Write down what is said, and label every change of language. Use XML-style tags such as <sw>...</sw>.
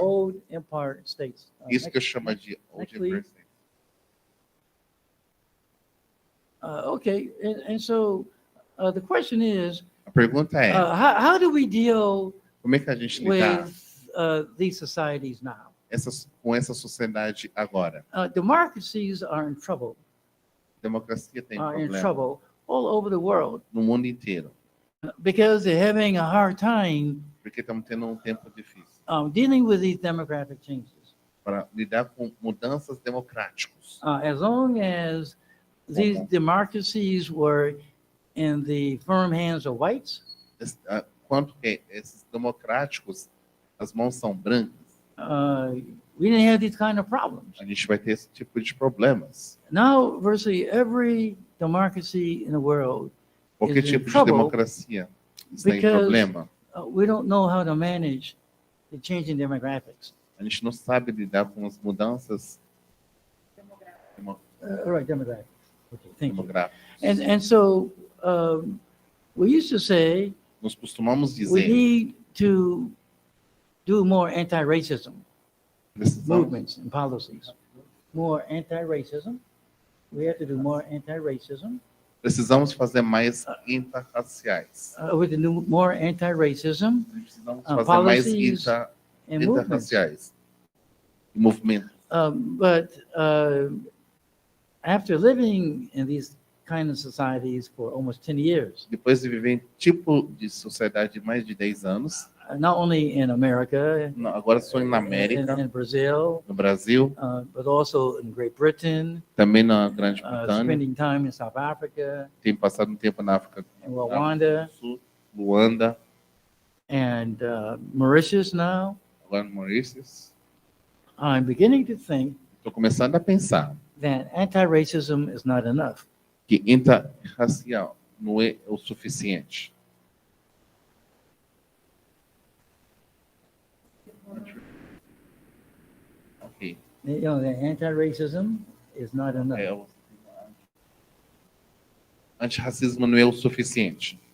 <en>old empire states.</en> <pt>isso que eu chamo de</pt> <en>next please. Okay, and so the question is,</en> <pt>A pergunta é,</pt> <en>how do we deal</en> <pt>como é que a gente lidar</pt> <en>with these societies now?</en> <pt>com essa sociedade agora?</pt> <en>Democracies are in trouble,</en> <pt>Democracia tem</pt> <en>are in</en> <pt>problema</pt> <en>trouble all over the world</en> <pt>no mundo inteiro,</pt> <en>because they're having a hard time</en> <pt>porque estamos tendo um tempo difícil</pt> <en>dealing with these demographic changes.</en> <pt>para lidar com mudanças democráticas.</pt> <en>As long as these democracies were in the firm hands of whites,</en> <pt>Quanto que esses democráticos, as mãos são brancas,</pt> <en>we didn't have these kind of problems.</en> <pt>a gente vai ter esse tipo de problemas.</pt> <en>Now, virtually every democracy in the world,</en> <pt>Qualquer</pt> <en>Is in</en> <pt>tipo de</pt> <en>trouble</en> <pt>democracia está em</pt> <en>because-</en> <pt>problema.</pt> <en>we don't know how to manage the changing demographics.</en> <pt>A gente não sabe lidar com as mudanças</pt> <en>Right, demographics. Okay, thank you.</en> <pt>demográficas.</pt> <en>And so we used to say</en> <pt>Nós costumamos</pt> <en>we</en> <pt>dizer,</pt> <en>need to do more anti-racism</en> <pt>precisamos,</pt> <en>movements and policies. More anti-racism. We have to do more anti-racism.</en> <pt>precisamos fazer mais interraciais.</pt> <en>With the new more anti-racism</en> <pt>Precisamos fazer mais</pt> <en>policies and movements.</en> <pt>interraciais. E movimentos.</pt> <en>But after living in these kind of societies for almost 10 years,</en> <pt>Depois de viver em tipo de sociedade de mais de 10 anos,</pt> <en>not only in America,</en> <pt>agora sou na América,</pt> <en>in Brazil,</en> <pt>no Brasil,</pt> <en>but also in Great Britain,</en> <pt>também na Grande Britânia,</pt> <en>spending time in South Africa,</en> <pt>tenho passado um tempo na África</pt> <en>in Rwanda,</en> <pt>do Sul, Luanda,</pt> <en>and Mauritius now.</en> <pt>agora no Maurícios.</pt> <en>I'm beginning to think</en> <pt>Estou começando a pensar</pt> <en>that anti-racism is not enough.</en> <pt>que interracial não é o suficiente.</pt> <en>Ok. You know, that anti-racism is not enough.</en> <pt>Antirracismo não é o suficiente.</pt>